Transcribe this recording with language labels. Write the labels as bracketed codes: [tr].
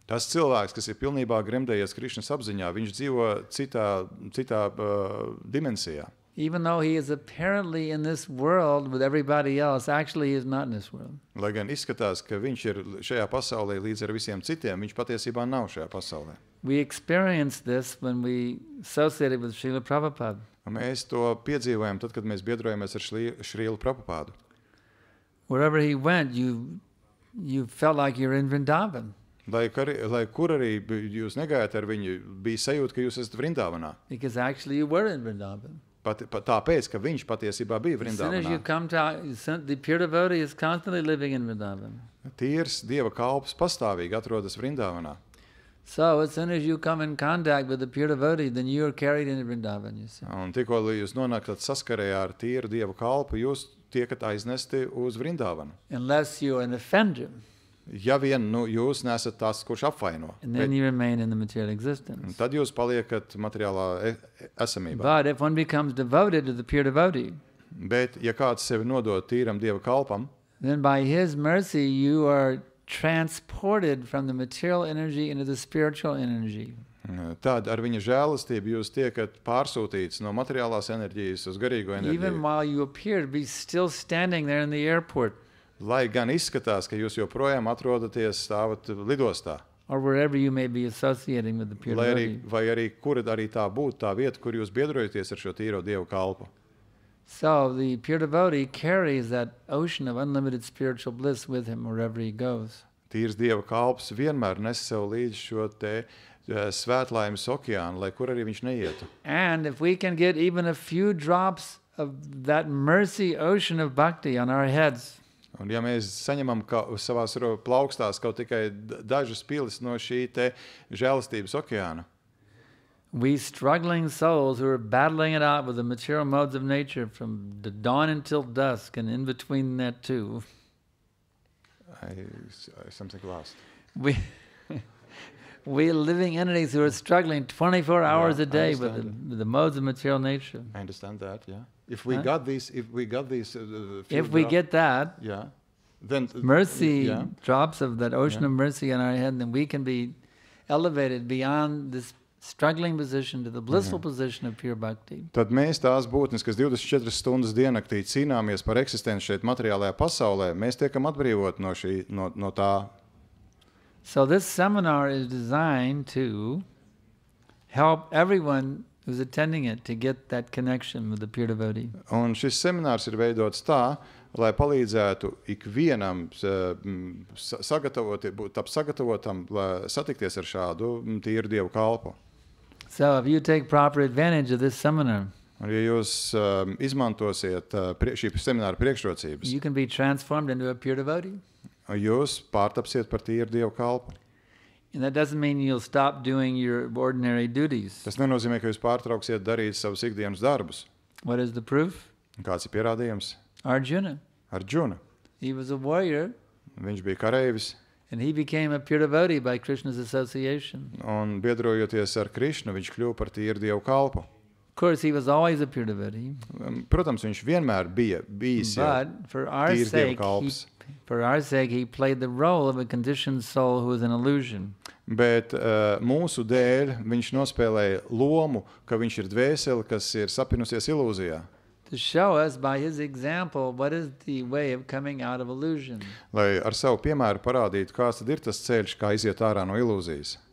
[lv] Tas cilvēks, kas ir pilnībā gremdējies Krišnas apziņā, viņš dzīvo citā dimensijā. [en] Even though he is apparently in this world with everybody else, actually he is not in this world. [lv] Lai gan izskatās, ka viņš ir šajā pasaulē līdz ar visiem citiem, viņš patiesībā nav šajā pasaulē. [en] We experienced this when we associated with Srila Prabhupada. [lv] Mēs to piedzīvojam tad, kad mēs biedrojamies ar Šrīlu Prabhupādu. [en] Wherever he went, you felt like you're in Vrindavan. [lv] Lai kur arī jūs negājat ar viņu, bija sajūta, ka jūs esat Vrindavanā. [en] Because actually you were in Vrindavan. [lv] Tāpēc, ka viņš patiesībā bija [en] As soon as you [lv] Vrindavanā. [en] come to, the pure devotee is constantly living in Vrindavan. [lv] Tīrs Dieva kalps pastāvīgi atrodas Vrindavanā. [en] So as soon as you come in contact with the pure devotee, then you are carried into Vrindavan, you see. [lv] Un tikko jūs nonākat saskarē ar tīru Dieva kalpu, jūs tiekat aiznesti uz Vrindavanu. [en] Unless you are an offender. [lv] Ja vien jūs nesat tas, kurš apvaino, [en] And then you remain in the material existence. [lv] tad jūs paliekat materiālā esamībā. [en] But if one becomes devoted to the pure devotee, [lv] Bet, ja kāds sevi nodod tīram Dieva kalpam, [en] then by his mercy you are transported from the material energy into the spiritual energy. [lv] tad ar viņa žēlastību jūs tiekat pārsūtīts no materiālās enerģijas uz garīgo [en] Even [lv] enerģiju. [en] while you appear to be still standing there in the airport [lv] Lai gan izskatās, ka jūs joprojām atrodaties stāvat lidostā, [en] or wherever you may be associating with the pure devotee. [lv] vai arī kur arī tā būtu tā vieta, kur jūs biedrojaties ar šo tīro Dieva kalpu. [en] So the pure devotee carries that ocean of unlimited spiritual bliss with him wherever he goes. [lv] Tīrs Dieva kalps vienmēr nes sev līdzi šo te svētlaimes okeānu, lai kur arī viņš neietu. [en] And if we can get even a few drops of that mercy ocean of bhakti on our heads, [lv] Un ja mēs saņemam savās plaukstās kaut tikai dažas pilis no šī te žēlastības okeāna, [en] we struggling souls who are battling it out with the material modes of nature from the dawn until dusk and in between that too, something lost. we living entities who are struggling 24 hours a day with the modes of material nature. I understand that, yeah. If we got these, if we get that, yeah, then mercy drops of that ocean of mercy on our head, then we can be elevated beyond this struggling position to the blissful position of pure bhakti. [lv] Tad mēs tās būtnes, kas 24 stundas diennaktī cīnāmies par eksistenci šeit materiālajā pasaulē, mēs tiekam atbrīvot no tā. [en] So this seminar is designed to help everyone who's attending it to get that connection with the pure devotee. [lv] Un šis seminārs ir veidots tā, lai palīdzētu ikvienam sagatavotam, lai satikties ar šādu tīru Dievu kalpu. [en] So if you take proper advantage of this seminar, [lv] Un ja jūs izmantosiet šī semināra priekšrocības, [en] you can be transformed into a pure devotee. [lv] Jūs pārtapsiet par tīru Dievu kalpu. [en] And that doesn't mean you'll stop doing your ordinary duties. [lv] Tas nenozīmē, ka jūs pārtrauksiet darīt savus ikdienas darbus. [en] What is the proof? [lv] Kāds ir pierādījums? [en] Arjuna. [lv] Arjuna. [en] He was a warrior. [lv] Viņš bija kareivis. [en] And he became a pure devotee by Krishna's association. [lv] Un biedrojoties ar Krišnu, viņš kļuva par tīru Dievu kalpu. [en] Of course, he was always a pure devotee. [lv] Protams, viņš vienmēr bijis [en] But for our sake, he played the role of a conditioned soul who is an illusion. [lv] Bet mūsu dēļ viņš nospēlēja lomu, ka viņš ir dvēseli, kas ir sapinusies ilūzijā. [en] To show us by his example what is the way of coming out of illusion. [lv] Lai ar savu piemēru parādītu, kāds tad ir tas ceļš, kā iziet ārā no ilūzijas.